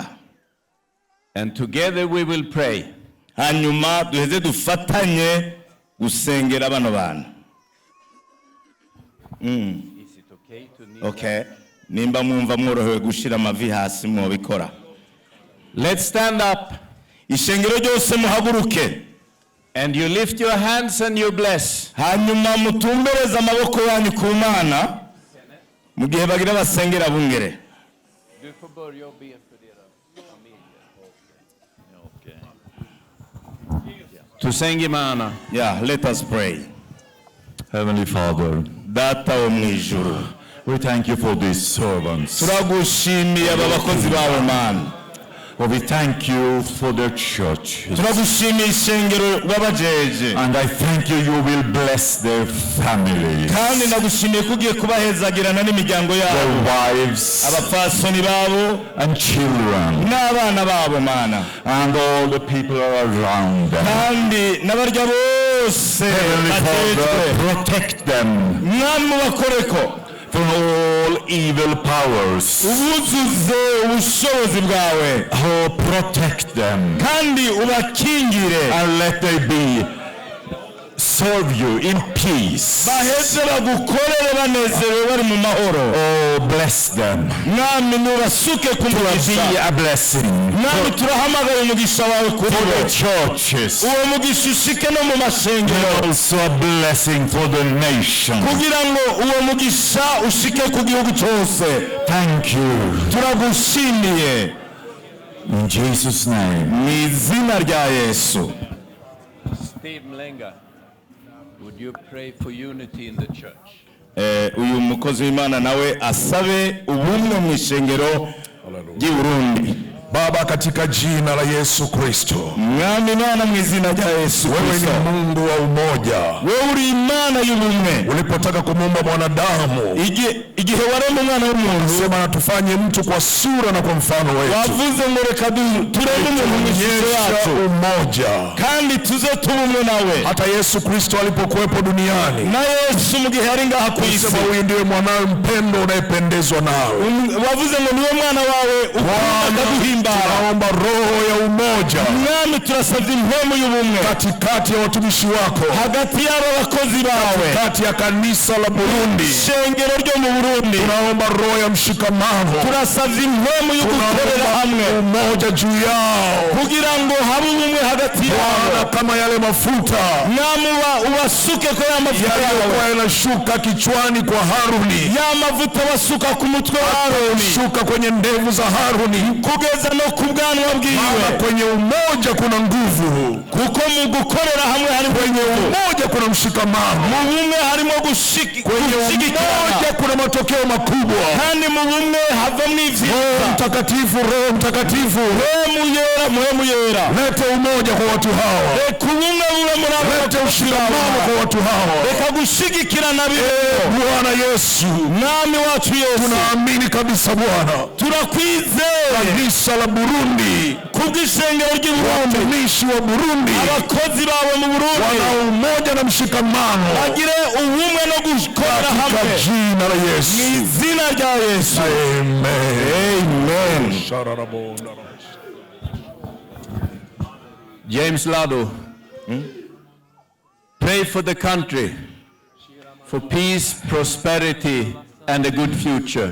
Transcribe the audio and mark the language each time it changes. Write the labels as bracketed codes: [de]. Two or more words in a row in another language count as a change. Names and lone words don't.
[en] And together we will pray. [rn] hanyuma duheze dufatanye gusengera bano bantu. [en] Is it okay to kneel? Okay. [rn] Nimba mwumva mworohewe gushira amavi hasi mwobikora. [en] Let's stand up [rn] Ishengero ryose muhaguruke. [en] and you lift your hands and you bless. [rn] Hanyuma mutumbereza amaboko yanyu ku Mana mu gihe bagira basengera Abungere. [sv] Du får börja och be för deras familjer. [rn] Tusenge Imana. [en] Yeah, let us pray. Heavenly Father, [rn] Data wo mwijuru. [en] we thank you for these servants. [rn] Turagushimiye aba bakozi bawe Mana. [en] We thank you for their church. [rn] Turagushimiye ishengero wabajeje. [en] And I thank you, you will bless their families, [rn] Kandi nagushimiye kugiye kubahezagirana n'imiryango [en] their [rn] yabo. [en] wives [rn] Abapfasoni babo [en] and children, [rn] n'abana babo Mana. [en] and all the people around them. [rn] Kandi n'abarya bose [en] Heavenly [rn] batejwe. [en] Father, protect them [rn] Mwami bakoreko. [en] from all evil powers. [rn] Ubuzuze ubushobozi bwawe. [en] Oh, protect them [rn] Kandi ubakingire. [en] and let them be serve you in peace. [rn] Baheze bagukorere banezerewe bari mu mahoro. [en] Oh, bless them. [rn] Mwami nubasuke ku [en] Be [rn] mugisha. [en] a blessing [rn] Mwami turahamagara umugisha wawe kuri [en] for the [rn] bo. [en] churches, [rn] Uwo mugisha ushike no mu mashengero. [en] and also a blessing for the nation. [rn] Kugira ngo uwo mugisha ushike ku gihugu cyose. [en] Thank you. [rn] Turagushimiye. [en] In Jesus' name. [rn] Mu izina rya Yesu. [en] Steve Mlenga, would you pray for unity in the church? [rn] Uyu mukozi w'Imana nawe asabe ubumwe mu ishengero ry'i Burundi. [sw] Baba, katika jina la Yesu Kristo, [rn] Mwami Imana mu izina rya Yesu [sw] wewe [rn] Kristo. [sw] ni Mungu wa umoja. [rn] Wewe uri Imana y'ubumwe. [sw] Ulipotaka kumuumba mwanadamu, [rn] Igihe warema umwana w'umuntu [sw] sema na tufanye mtu kwa sura na kwa mfano wetu, [rn] wavuze ngo reka tureme umuntu mu ishusho [sw] tuonyesha [rn] yacu [sw] umoja. [rn] kandi tuze tubumwe nawe. [sw] Hata Yesu Kristo alipokuwepo duniani, [rn] Na Yesu mu gihe ari ngaha ku isi [sw] sema huyu ndiye mwanawe mpendwa unayependezwa nawe. [rn] wavuze ngo niwe mwana wawe ukunda kuduhimbara. [sw] Tunaomba roho ya umoja [rn] Mwami turasabye impemu y'ubumwe [sw] katikati ya watumishi wako, [rn] hagati y'aba bakozi bawe, [sw] kati ya kanisa la Burundi. [rn] ishengero ryo mu Burundi. [sw] Tunaomba roho ya mshikamano, [rn] Turasabye impemu yo gukorera hamwe [sw] umoja juu yao [rn] kugira ngo habe ubumwe hagati [sw] Bwana, [rn] yabo. [sw] kama yale mafuta [rn] Namuba ubasuke ko ya mavuta [sw] yaliyokuwa [rn] yawe, [sw] yanashuka kichwani kwa Haruni, [rn] ya mavuta basuka ku mutwe wa Aroni [sw] shuka kwenye ndevu za Haruni, [rn] kugeza no ku bwanwa bwiwe. [sw] maana kwenye umoja kuna nguvu, [rn] Kuko mu gukorera hamwe harimo [sw] kwenye umoja kuna mshikamano, [rn] mu bumwe harimo [sw] kwenye [rn] gushigikirana, [sw] umoja kuna matokeo makubwa. [rn] kandi mu bumwe havamo [sw] Roho [rn] ivyiza. [sw] Mtakatifu, Roho Mtakatifu, [rn] Muhemu yera, [sw] lete umoja kwa watu hawa, [rn] reka ubumwe bube muri abo [sw] lete ushikamano kwa watu hawa. [rn] reka gushigikirana bibe. [sw] Bwana Yesu, [rn] Mwami wacu Yesu, [sw] tunaamini kabisa Bwana, [rn] turakwizeye [sw] kanisa la Burundi, [rn] kubw'ishengero ry'i Burundi, [sw] watumishi wa Burundi [rn] abakozi bawe mu Burundi [sw] wana umoja na mshikamano [rn] bagire ubumwe no gukorera [sw] katika [rn] hamwe [sw] jina la [rn] mu [sw] Yesu. [rn] izina rya Yesu. [en] Amen. James Lado, pray for the country, for peace, prosperity, and a good future.